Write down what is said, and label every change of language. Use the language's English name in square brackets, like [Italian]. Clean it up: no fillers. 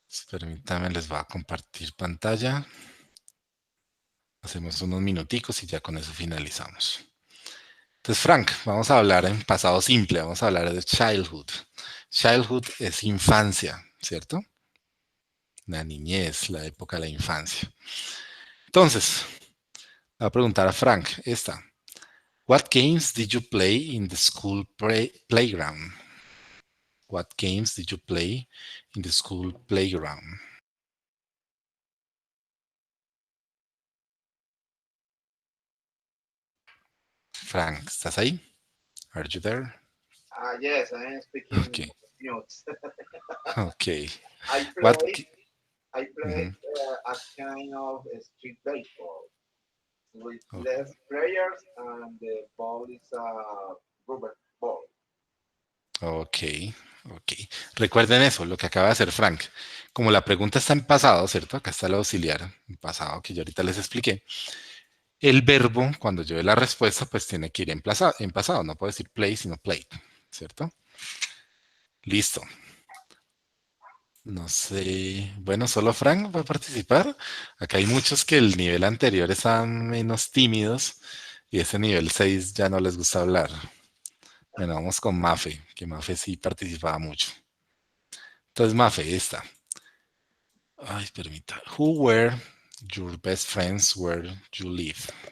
[Spanish] Permítanme, les voy a compartir pantalla. Hacemos unos minuticos y ya con eso finalizamos. Entonces, Frank, vamos a hablar en pasado simple, vamos a hablar de childhood. Childhood es infancia, ¿cierto? La niñez, la época de la infancia. Entonces, voy a preguntar a Frank esta. [English] What games did you play in the school playground? What games did you play in the school playground? [Spanish] Frank, ¿estás ahí? [English] Are you there? Yes, I am speaking Okay. mute. Okay. I What? play a kind of street baseball with Okay. less players, and the ball is a rubber ball. Ok, ok. [Spanish] Recuerden eso, lo que acaba de hacer Frank. Como la pregunta está en pasado, ¿cierto? Acá está el auxiliar en pasado que yo ahorita les expliqué. El verbo, cuando yo dé la respuesta, pues tiene que ir en pasado. No puedo decir play, sino played, ¿cierto? Listo. No sé. Bueno, solo Frank va a participar. Acá hay muchos que el nivel anterior estaban menos tímidos y ese nivel 6 ya no les gusta hablar. Bueno, vamos con Mafe, que Mafe sí participaba mucho. Entonces, Mafe, esta. Ay, permita. [English] Who were your best friends where you live?